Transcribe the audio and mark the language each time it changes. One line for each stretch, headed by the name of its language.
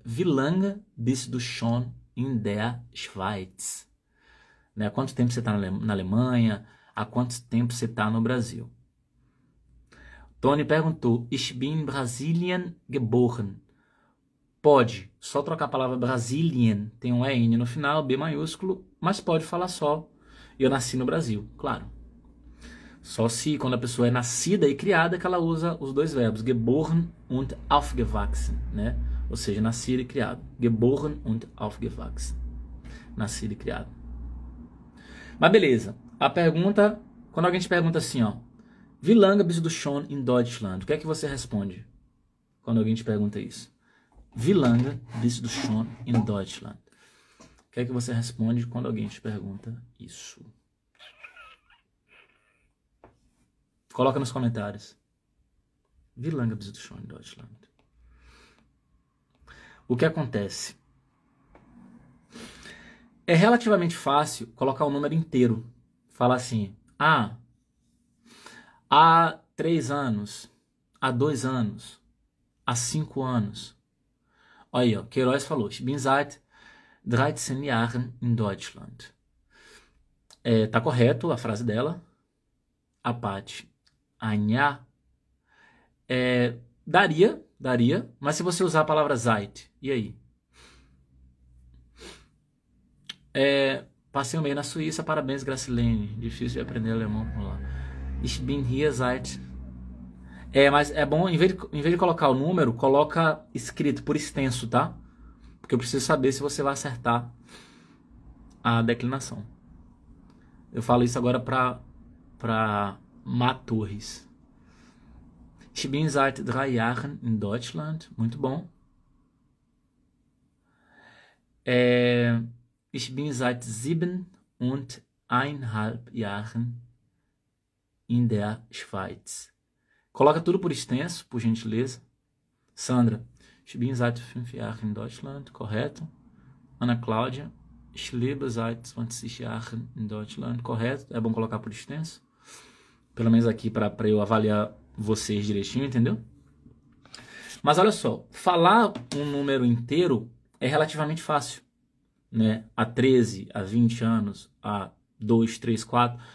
German: Wie lange bist du schon in der Schweiz?
Portuguese: Né? Há quanto tempo você está na Alemanha? Há quanto tempo você está no Brasil? Tony perguntou:
German: Ich bin in Brasilien geboren.
Portuguese: Pode só trocar a palavra Brasilien, tem um EN no final, B maiúsculo, mas pode falar só eu nasci no Brasil, claro. Só se quando a pessoa é nascida e criada que ela usa os dois verbos,
German: geboren und aufgewachsen,
Portuguese: né? Ou seja, nascido e criado.
German: Geboren und aufgewachsen.
Portuguese: Nascido e criado. Mas beleza. A pergunta, quando alguém te pergunta assim, ó,
German: Wie lange bist du schon in Deutschland?
Portuguese: O que é que você responde quando alguém te pergunta isso?
German: Wie lange bist du schon in Deutschland?
Portuguese: O que é que você responde quando alguém te pergunta isso? Coloca nos comentários.
German: Wie lange bist du schon in Deutschland?
Portuguese: O que acontece? É relativamente fácil colocar o número inteiro. Falar assim, há 3 anos, há 2 anos, há 5 anos. Olha aí, ó, Queiroz falou,
German: ich bin seit 13 Jahren in Deutschland.
Portuguese: Tá correto a frase dela. A Paty, Anhá, daria, mas se você usar a palavra seit, e aí? Passei um mês na Suíça, parabéns, Gracilene. Difícil de aprender alemão por lá.
German: Ich bin hier seit...
Portuguese: mas é bom, em vez de colocar o número, coloca escrito por extenso, tá? Porque eu preciso saber se você vai acertar a declinação. Eu falo isso agora para Matorres.
German: Ich bin seit 3 Jahren in Deutschland.
Portuguese: Muito bom.
German: Ich bin seit 7,5 Jahren in der Schweiz.
Portuguese: Coloca tudo por extenso, por gentileza. Sandra,
German: ich bin seit 5 Jahren in Deutschland.
Portuguese: Correto. Ana Cláudia,
German: Ich lebe seit 20 Jahren in Deutschland.
Portuguese: Correto? É bom colocar por extenso. Pelo menos aqui para eu avaliar vocês direitinho, entendeu? Mas olha só, falar um número inteiro é relativamente fácil, né? A 13, a 20 anos, a 2, 3, 4.